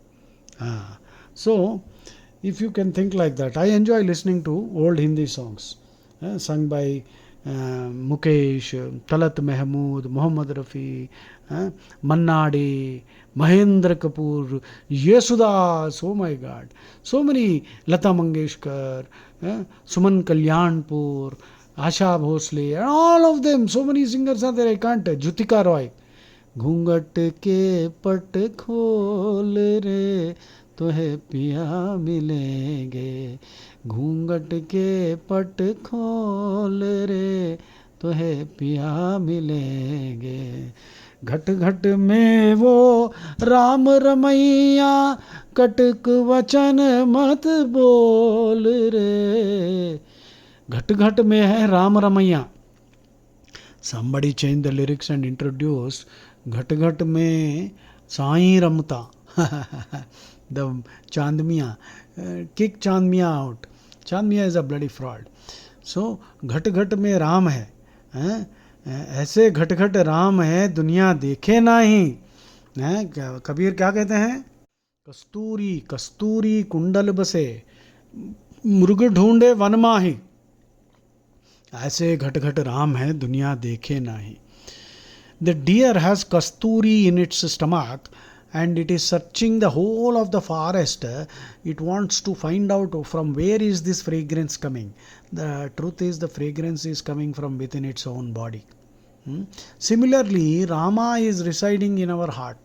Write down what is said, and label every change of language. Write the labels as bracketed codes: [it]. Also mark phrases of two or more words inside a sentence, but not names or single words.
[en] So, if you can think like that, I enjoy listening to old Hindi songs sung by Mukesh, Talat Mahmood, Muhammad Rafi, Manna Dey, Mahendra Kapoor, Yesudas, oh my God, so many, Lata Mangeshkar, Suman Kalyanpur, Asha Bhosle, and all of them, so many singers are there, I can't. Jutika Roy, [hi] घूंघट के पट खोल रे तुहे पिया मिलेंगे, घूंघट के पट खोल रे तुहे पिया मिलेंगे, घट घट में वो राम रमैया, कटक वचन मत बोल रे. घट घट में है राम रमैया. [en] Somebody changed the lyrics and introduced [hi] घट घट में साईं रमता. [en] The Chandmiya, kick Chandmiya out. Chandmiya is a bloody fraud. [hi] So घट घट में राम है, ऐसे घट घट राम है दुनिया देखे नहीं. कबीर क्या कहते हैं? कस्तूरी कस्तूरी कुंडल बसे, मृग ढूंढे वन माही, ऐसे घट घट राम है दुनिया देखे नहीं. [en] The deer has kasturi in its stomach and it is searching the whole of the forest. It wants to find out from where is this fragrance coming. The truth is the fragrance is coming from within its own body. Similarly, Rama is residing in our heart.